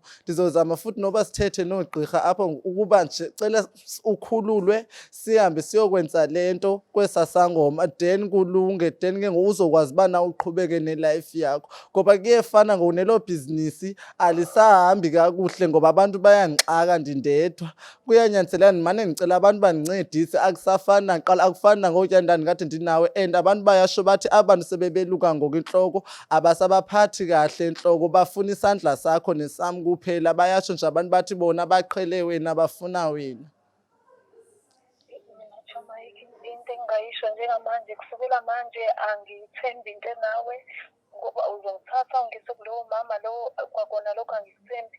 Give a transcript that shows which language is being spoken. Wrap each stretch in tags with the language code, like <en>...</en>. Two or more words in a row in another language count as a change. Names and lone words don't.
<xh>Ndizozama futhi noba sithethe noogqirha apho ukuba nje cela ukhululwe sihambe siyokwenza le nto kwesaa sangoma, then kulunge, then ke ngoku uzokwazi uba nawe uqhubeke nelife yakho. Ngoba kuyefana ngoku neloo bhizinisi alisahambi kakuhle ngoba abantu bayandixaka ndindedwa. Kuyanyanzeleka ndimane ndicela abantu bandincedise, akusafani nakuqala, akufani nangokuya ndandikade ndinawe. And abantu bayasho bathi abantu sebebeluka ngoku intloko abasabaphathi kahle entloko, bafuna isandla sakho nesam kuphela. Bayasho nje abantu bathi bona baqhele wena bafuna wena.</xh> <zu>Mina Choma, into engingayisho njengamanje, kusukela manje angiyithembi into nawe, ngoba uzongithatha ungise kulowo mama lowo kwakona lokho angikuthembi.</zu>